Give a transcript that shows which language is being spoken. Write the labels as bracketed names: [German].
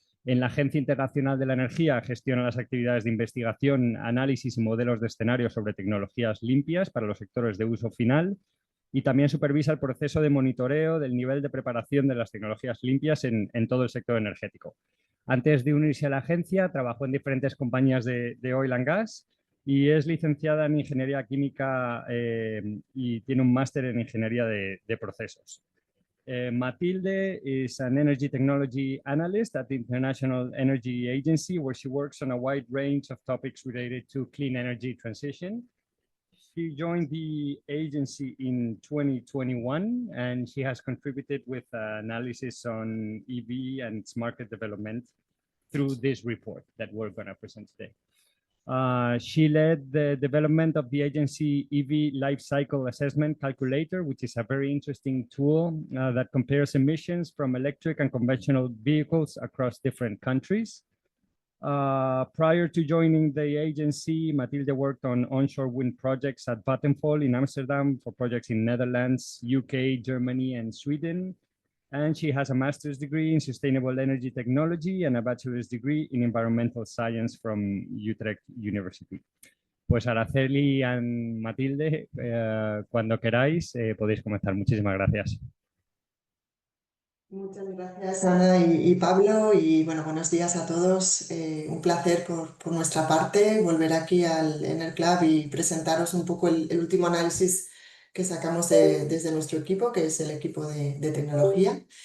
[Spanish] En la Agencia Internacional de la Energía gestiona las actividades de investigación, análisis y modelos de escenarios sobre tecnologías limpias para los sectores de uso final y también supervisa el proceso de monitoreo del nivel de preparación de las tecnologías limpias en todo el sector energético. Antes de unirse a la agencia, trabajó en diferentes compañías de [English] oil and gas [Spanish] y es licenciada en Ingeniería Química y tiene un máster en Ingeniería de Procesos. [English] Matilde is an energy technology analyst at the International Energy Agency, where she works on a wide range of topics related to clean energy transition. She joined the agency in 2021, and she has contributed with analysis on EV and its market development through this report that we're going to present today. She led the development of the agency EV Life Cycle Assessment Calculator, which is a very interesting tool that compares emissions from electric and conventional vehicles across different countries. Prior to joining the agency, Matilde worked on onshore wind projects at Vattenfall in Amsterdam for projects in Netherlands, UK, Germany, and Sweden. And she has a master's degree in sustainable energy technology and a bachelor's degree in environmental science from Utrecht University. [Spanish] Pues Araceli y Matilde, cuando queráis, podéis comenzar. Muchísimas gracias. Muchas gracias, Ana y Pablo, y bueno, buenos días a todos. Un placer por nuestra parte volver aquí al EnerClub y presentaros un poco el último análisis que sacamos desde nuestro equipo, que es el equipo de tecnología.